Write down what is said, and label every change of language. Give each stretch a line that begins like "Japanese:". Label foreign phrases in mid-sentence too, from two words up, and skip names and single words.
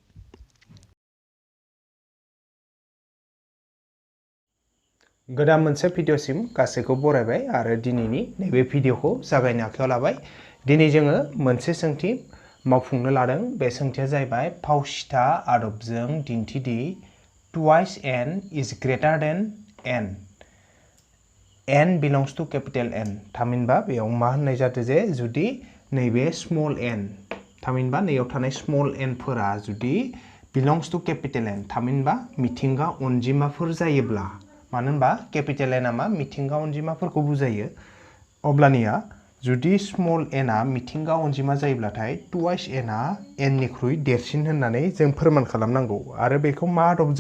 Bodo: गोदान मोनसे भिडिअसिम गासैखौ बरायबाय आरो दिनैनि नैबे भिडिअखौ जागायनो आखायाव लाबाय। दिनै जोङो मोनसे सोंथि मावफुंनो लादों। बे सोंथिया जाहैबाय फावसिथा आदबजों दिन्थिदि
English: twice n is greater than n. n belongs to capital N.
Bodo: थामहिनबा बेयाव मा होननाय जादों जे जुदि नैबे स्मॉल n थामहिनबा नैयाव थानाय स्मॉल n फोरा जुदि
English: belongs to capital N
Bodo: थामहिनबा मिथिंगा अनजिमाफोर जायोब्ला, मानो होनबा capital N आ मा मिथिंगा अनजिमाफोरखौ बुजायो, अब्लानिया जुदि स्मॉल n आ मिथिंगा अनजिमा जायोब्लाथाय twice n आ n निख्रुइ देरसिन होननानै जों फोरमान खालामनांगौ आरो बेखौ मा आदबजों?